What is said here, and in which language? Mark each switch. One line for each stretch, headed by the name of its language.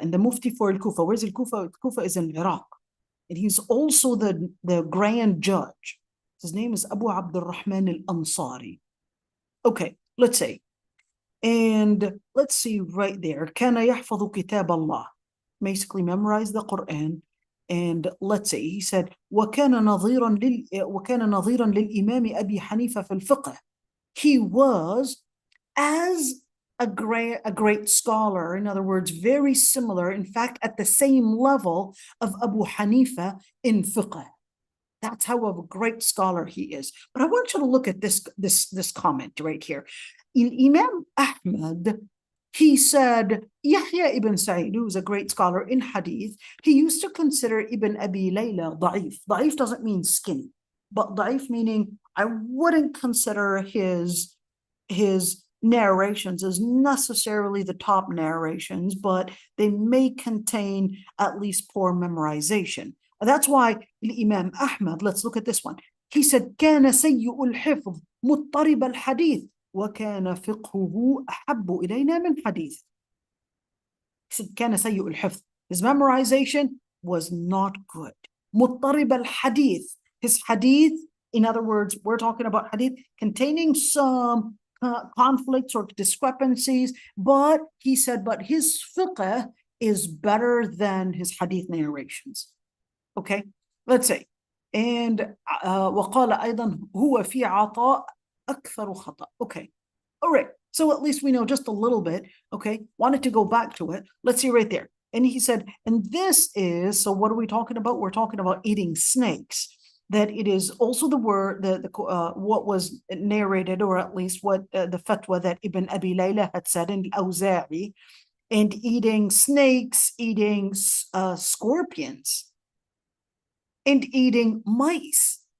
English: And the Mufti for al-Kufa, where's al-Kufa? Kufa is in Iraq. And he's also the grand judge. His name is Abu Abdurrahman al-Ansari. Okay, let's say. And let's see right there.
Arabic: كان يحفظ كتاب الله.
English: Basically memorize the Quran. And let's say he said
Arabic: وكان نظيرا للإمام أبي حنيفة في الفقه.
English: He was as a great scholar, in other words, very similar, in fact, at the same level of Abu Hanifa in fiqh. That's how of a great scholar he is. But I want you to look at this comment right here. In Imam Ahmad, he said, Yahya ibn Sa'id, who was a great scholar in hadith, he used to consider Ibn Abi Layla da'if. Da'if doesn't mean skinny, but da'if meaning I wouldn't consider his narrations as necessarily the top narrations, but they may contain at least poor memorization. That's why Imam Ahmad, let's look at this one. He said,
Arabic: كان سيء الحفظ مضطرب الحديث وكان فقهه أحب إلينا من حديث.
English: He said,
Arabic: كان سيء الحفظ.
English: His memorization was not good.
Arabic: مضطرب الحديث.
English: His hadith, in other words, we're talking about hadith containing some conflicts or discrepancies, but he said, but his fiqh is better than his hadith narrations. Okay, let's say.
Arabic: And وقال أيضا هو في عطاء أكثر خطأ.
English: Okay, all right. So at least we know just a little bit. Okay, wanted to go back to it. Let's see right there. And he said, and this is, so what are we talking about? We're talking about eating snakes. That it is also the word, what was narrated, or at least what the fatwa that Ibn Abi Layla had said in al-Awza'i, and eating snakes, eating scorpions, and eating mice.